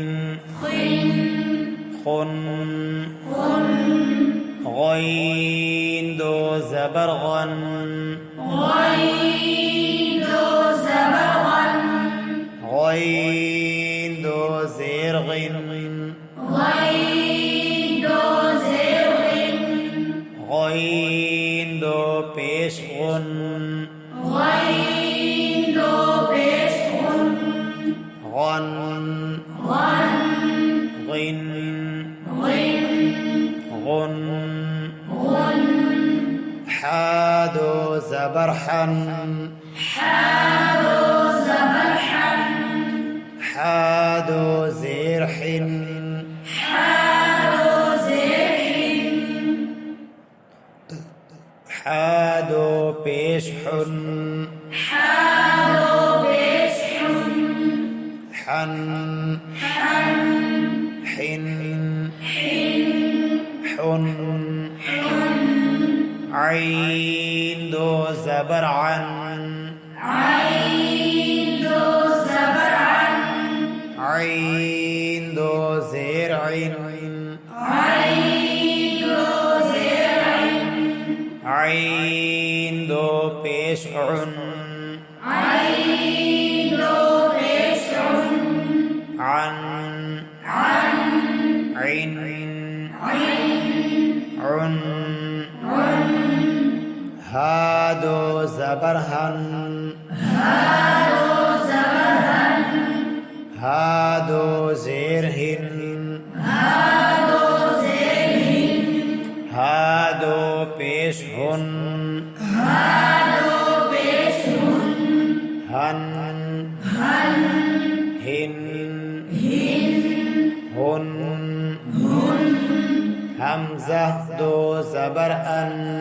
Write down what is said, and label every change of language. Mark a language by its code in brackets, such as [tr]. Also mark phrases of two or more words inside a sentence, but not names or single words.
[ur] خن غین دو زبر غَن غین دو زیر غِن غین دو پیش غُن غَن غِن غُن ہا دو زبر ہَن ہا دو زیر ہِن ہا دو پیش ہُن ہَن ہِن ہُن عین دو زبر اَن عین دو زیر عین عین دو پیش اُن اَن عین اُن ہا دو زبر ہَن ہا دو زیر ہِن ہا دو پیش ہُن ہَن ہِن ہُن ہمزہ دو زبر اَن